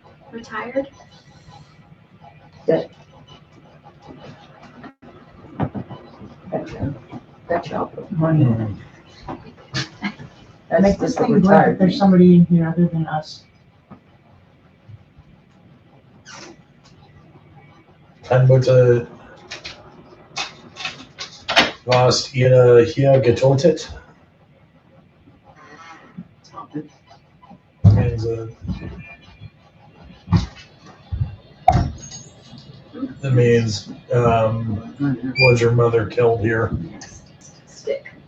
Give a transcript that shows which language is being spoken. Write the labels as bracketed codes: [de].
[en] Retired? Gotcha. I'll put money in. Make this thing work if there's somebody in here other than us. [de] Deine Mutter warst ihr hier getötet? [en] Means, that means, was your mother killed here? Stick.